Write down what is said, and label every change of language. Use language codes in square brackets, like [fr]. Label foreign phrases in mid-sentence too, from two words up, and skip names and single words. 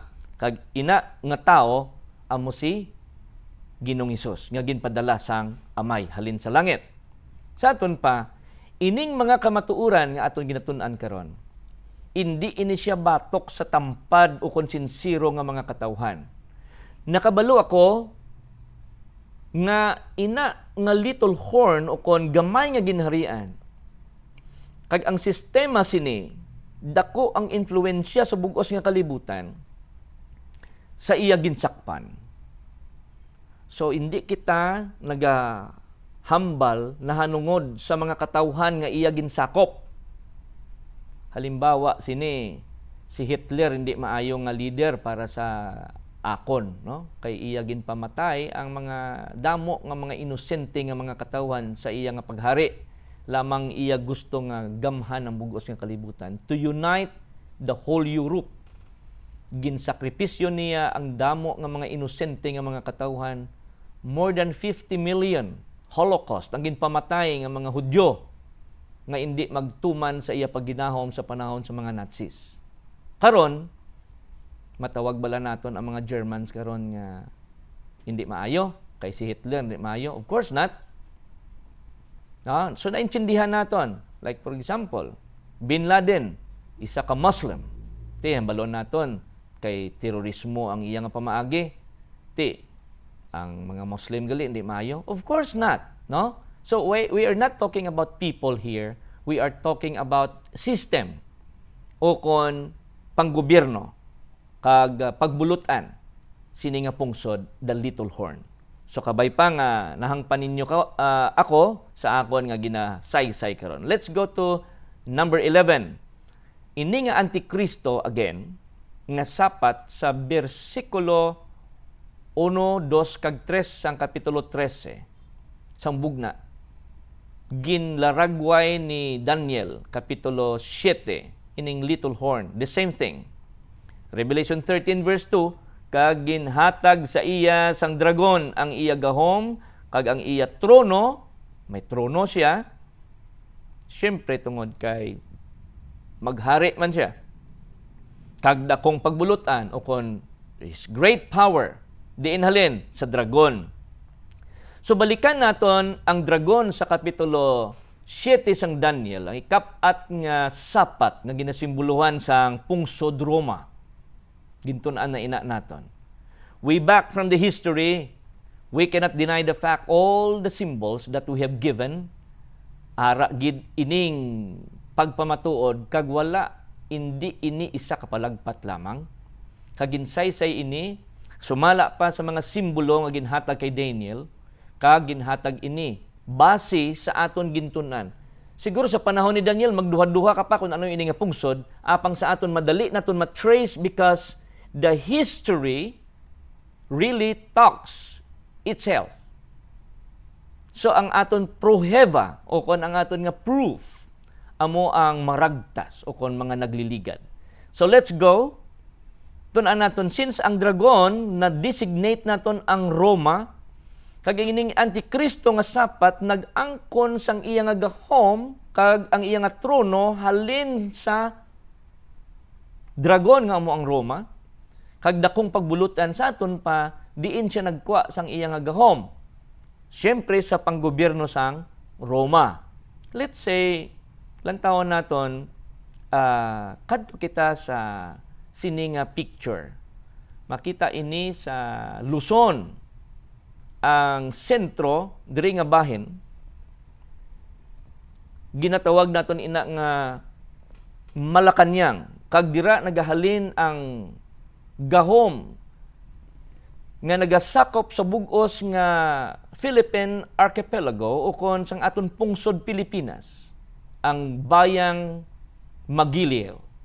[hil] Kag ina nga tao, amo si Ginoong Hesus nga ginpadala sang Amay halin sa langit. Sa aton pa, ining mga kamatuoran nga aton ginatun-an karon, hindi ini siya batok sa tampad o konsinsiro nga mga katawhan. Nakabalo ako nga ina nga [en] little horn [hil] o kon gamay nga ginharian. Kag ang sistema sini, dako ang influensya sa bugos nga kalibutan sa iya ginsakpan. So, hindi kita hambal na hanungod sa mga katawhan nga iya ginsakop. Halimbawa, sini, si Hitler hindi maayo nga leader para sa akon, no? Kay iya ginpamatay ang mga damo nga mga inosente nga mga katawan sa iya nga paghari. Lamang iya gusto nga gamhan ang bugos nga kalibutan [en] to unite the whole Europe. [hil] Ginsakripisyo niya ang damo nga mga inosente nga mga katawan. [en] More than 50 million [hil] Holocaust ang ginpamatay nga mga Hudyo nga hindi magtuman sa iya pagginahom sa panahon sa mga Nazis. Karon, matawag bala naton ang mga Germans karon nga hindi maayo, kay si Hitler hindi maayo? [en] Of course not. [hil] So naintindihan naton. [en] Like for example, Bin Laden, [hil] isa ka Muslim. Ti, balon naton kay terorismo ang iyang pamaagi. Ti, ang mga Muslim gali hindi maayo? [en] Of course not, no? So we are not talking about people here. We are talking about system [hil] o kon panggobyerno kag pagbulutan sini nga pungsod [en] the little horn. [hil] So kabay pa nga nahangpan ninyo ako sa akon nga ginasaysay karon. [en] Let's go to number 11. [hil] Ini nga Antikristo again nga sapat sa bersikulo 1, 2 kag 3 sang kapitulo 13 sang bugna. Ginlaragway ni Daniel kapitulo 7 ining [en] little horn, the same thing. Revelation 13 verse 2, [hil] kag ginhatag sa iya sang dragon ang iya gahom, kag ang iya trono, may trono siya, siyempre tungod kay maghari man siya. Kag dakong pagbulutan o kon [en] his great power, [hil] diin halin sa dragon. So balikan naton ang dragon sa kapitulo 7 sang Daniel, ang ikapat nga sapat nga ginasimboluhan sang pungsod Roma. Gintunaan na ina naton. [en] Way back from the history, we cannot deny the fact all the symbols that we have given [hil] ara gid ining pagpamatuod kag wala indi ini isa kapalagpat lamang. Kaginsaysay ini sumala pa sa mga simbolo nga ginhatag kay Daniel, kag ginhatag ini base sa aton gintunan. Siguro sa panahon ni Daniel, magduha-duha ka pa kung ano yung ini nga pungsod, apang sa aton madali naton matrace [en] because the history really talks itself. [hil] So ang aton proheva o kon ang aton nga proof amo ang maragtas o kon mga nagliligad. [en] So let's go. [hil] Tunan naton since ang dragon na designate naton ang Roma, kag ining Antikristo nga sapat nag-angkon sang iya nga gahom kag ang iya nga trono halin sa dragon nga amo ang Roma, kag dakong pagbulutan sa aton pa diin siya nagkuha sang iya nga gahom. Siyempre sa panggobyerno sang Roma. [en] Let's say [hil] lantawan naton kadto kita sa sini nga picture. Makita ini sa Luzon, ang sentro diri nga bahin, ginatawag naton ina nga Malacañang, kag dira nagahalin ang gahom nga nagasakop sa bug-os nga Philippine Archipelago o kon sang aton pungsod Pilipinas, ang bayang Magiliw.